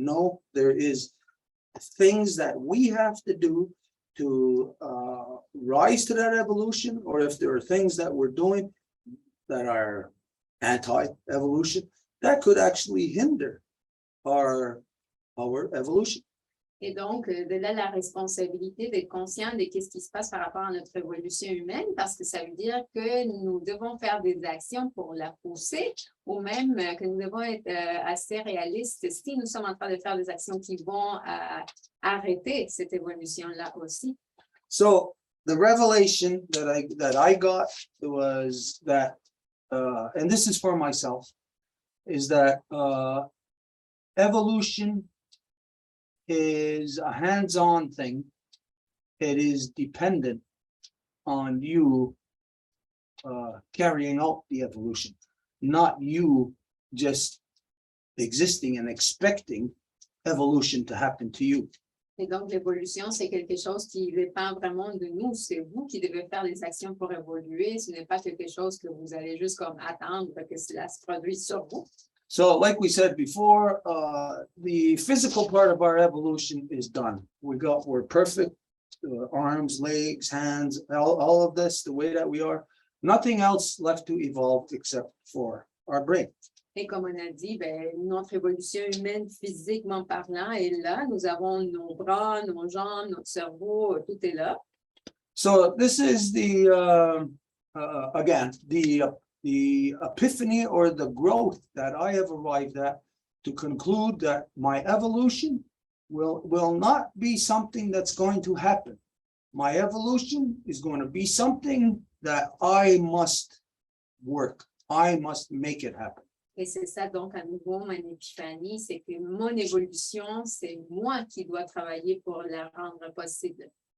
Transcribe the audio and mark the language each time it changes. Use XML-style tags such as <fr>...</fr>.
<en>No, there is things that we have to do to rise to that evolution, or if there are things that we're doing that are anti-evolution, that could actually hinder our evolution.</en> <fr>Et donc, de là, la responsabilité d'être conscient de ce qui se passe par rapport à notre évolution humaine, parce que ça veut dire que nous devons faire des actions pour la pousser, ou même que nous devons être assez réalistes si nous sommes en train de faire des actions qui vont arrêter cette évolution-là aussi.</fr> <en>So the revelation that I got was that, and this is for myself, is that evolution is a hands-on thing. It is dependent on you carrying out the evolution, not you just existing and expecting evolution to happen to you.</en> <fr>Et donc, l'évolution, c'est quelque chose qui dépend vraiment de nous. C'est vous qui devez faire les actions pour évoluer. Ce n'est pas quelque chose que vous allez juste comme attendre que cela se produise sur vous.</fr> <en>So like we said before, the physical part of our evolution is done. We're perfect, arms, legs, hands, all of this, the way that we are, nothing else left to evolve except for our brain.</en> <fr>Et comme on a dit, notre évolution humaine physiquement parlant est là. Nous avons nos bras, nos jambes, notre cerveau, tout est là.</fr> <en>So this is the, again, the epiphany or the growth that I have arrived at to conclude that my evolution will not be something that's going to happen. My evolution is going to be something that I must work. I must make it happen.</en> <fr>Et c'est ça, donc, à nouveau, mon épiphanie, c'est que mon évolution, c'est moi qui dois travailler pour la rendre possible.</fr>